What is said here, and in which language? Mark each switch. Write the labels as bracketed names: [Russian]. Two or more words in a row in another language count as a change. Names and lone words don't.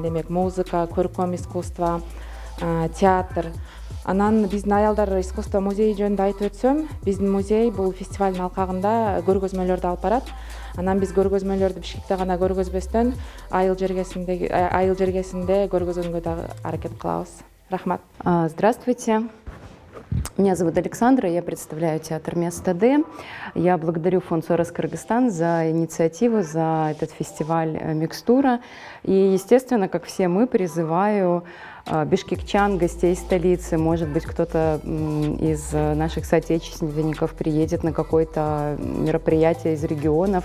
[Kyrgyz] Демек, музыка, көркөм искусство, театр. Анан биздин аялдар искусство музейи жөнүндө айтып өтсөм, биздин музей бул фестивалдын алкагында көргөзмөлөрдү алып барат. Анан биз көргөзмөлөрдү Бишкекте гана көргөзбөстөн, айыл жергесинде көргөзгөнгө дагы аракет кылабыз. Рахмат. [Russian] Здравствуйте. Меня зовут Александра, я представляю театр «Место Д». Я благодарю фонд «Сорос Кыргызстан» за инициативу, за этот фестиваль «Микстура». И, естественно, как все мы, призываю бишкекчан, гостей столицы, может быть, кто-то из наших соотечественников приедет на какое-то мероприятие из регионов.